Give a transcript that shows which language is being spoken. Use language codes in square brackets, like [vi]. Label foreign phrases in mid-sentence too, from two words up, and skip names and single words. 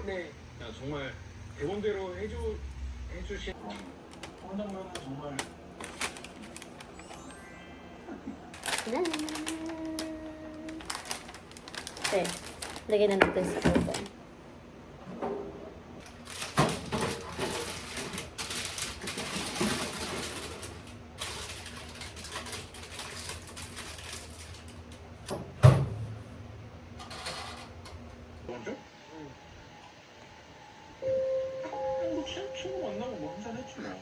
[ko] 네. 그냥 정말 대본대로 해주신 장면은 정말 [tl] Okay, lagyan na natin sa oven. [ko] 먼저? 뭐 친구 만나고 뭐 한잔 했지 뭐.